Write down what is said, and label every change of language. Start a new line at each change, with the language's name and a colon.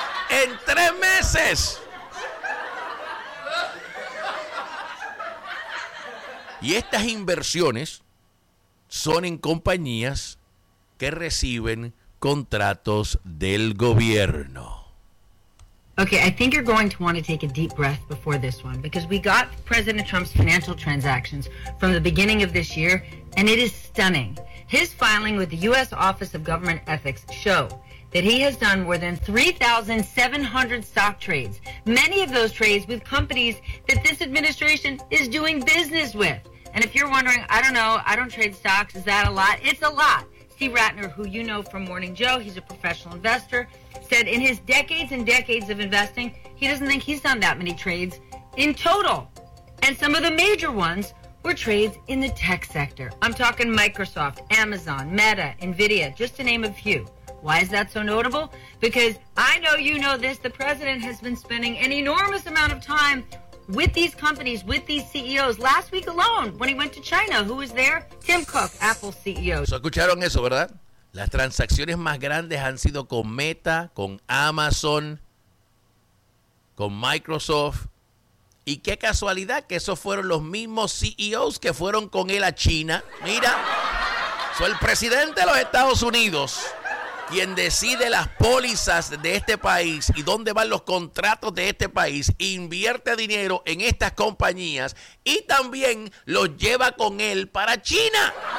Spanish: ¡En 3 meses! Y estas inversiones son en compañías que reciben contratos del gobierno.
English: Okay, I think you're going to want to take a deep breath before this one, because we got President Trump's financial transactions from the beginning of this year, and it is stunning. His filing with the U.S. Office of Government Ethics show that he has done more than 3,700 stock trades, many of those trades with companies that this administration is doing business with. And if you're wondering, I don't know, I don't trade stocks, is that a lot? It's a lot. Steve Rattner, who you know from Morning Joe, he's a professional investor, said in his decades and decades of investing, he doesn't think he's done that many trades in total. And some of the major ones were trades in the tech sector. I'm talking Microsoft, Amazon, Meta, Nvidia, just to name a few. Why is that so notable? Because I know you know this, the president has been spending an enormous amount of time with these companies, with these CEOs. Last week alone, when he went to China, who was there? Tim Cook, Apple CEO.
Spanish: So, ¿escucharon eso, verdad? Las transacciones más grandes han sido con Meta, con Amazon, con Microsoft. Y qué casualidad que esos fueron los mismos CEOs que fueron con él a China. Mira, soy el presidente de los Estados Unidos quien decide las pólizas de este país y dónde van los contratos de este país, invierte dinero en estas compañías y también los lleva con él para China.